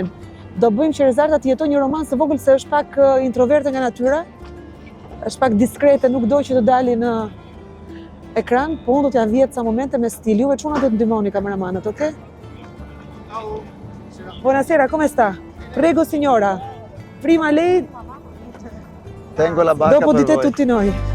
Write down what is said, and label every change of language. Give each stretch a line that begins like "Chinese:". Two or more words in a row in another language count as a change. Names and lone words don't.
Albanian: Do bëjmë që Rezarta të jetojë një roman së vogël se është pak introverte nga natyra, është pak diskrete, nuk do që të dali në ekran, po unë do t'ja vjetë sa momente me stil. Juve çuna do të ndihmoni kameramanët, okay?
Italian: Buonasera, come sta? Prego signora. Prima lei, Tengo la barca dopo di per te voi. tutti noi.